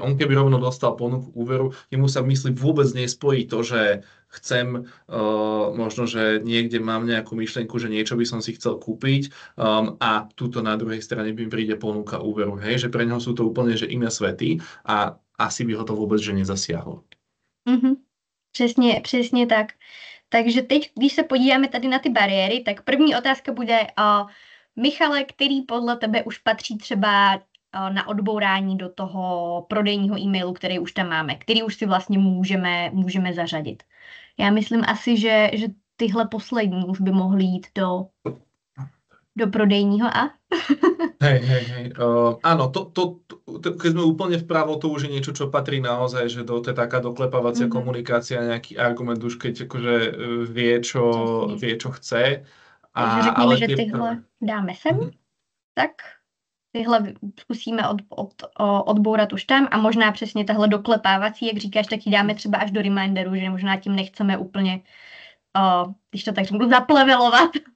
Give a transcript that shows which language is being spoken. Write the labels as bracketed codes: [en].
[sk] On keby rovno dostal ponuku úveru, jemu sa v mysli vôbec nespojí to, že chcem, možno, že niekde mám nejakú myšlienku, že niečo by som si chcel kúpiť a tuto na druhej strane by mi príde ponuka úveru. Hej? Že pre neho sú to úplne že iné svety a asi by ho to vôbec že nezasiahlo. [cs] Přesně tak. Takže teď, když se podíváme tady na ty bariéry, tak první otázka bude, Michale, který podle tebe už patří třeba na odbourání do toho prodejního e-mailu, který už tam máme, který už si vlastně můžeme zařadit. Já myslím asi, že tyhle poslední už by mohly jít do prodejního a? [sk] Hej. Áno, keď sme úplne vpravo, to už je niečo, čo patrí naozaj, že to je taká doklepávacia komunikácia, nejaký argument už keď akože vie, čo chce. [cs] Takže řekněme, že tyhle dáme sem, tak tyhle zkusíme odbourat už tam a možná přesně tahle doklepávací, jak říkáš, tak ji dáme třeba až do reminderu, že možná tím nechceme úplně, když to tak řeknu, zaplevelovat.